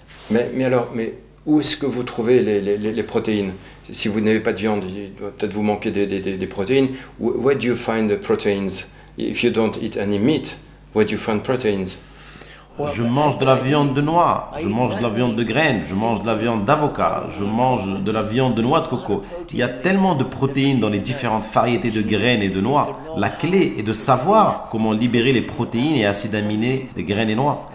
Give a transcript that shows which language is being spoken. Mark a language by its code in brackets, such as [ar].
[fr] Mais où est-ce que vous trouvez les protéines? Si vous n'avez pas de viande, peut-être vous manquez des protéines. [en] Where do you find the proteins? If you don't eat any meat, where do you find proteins? [fr] je mange de la viande de noix, je mange de la viande de graines, je mange de la viande d'avocat, je mange de la viande de noix de coco. Il y a tellement de protéines dans les différentes variétés de graines et de noix. La clé est de savoir comment libérer les protéines et acides aminés des graines et noix.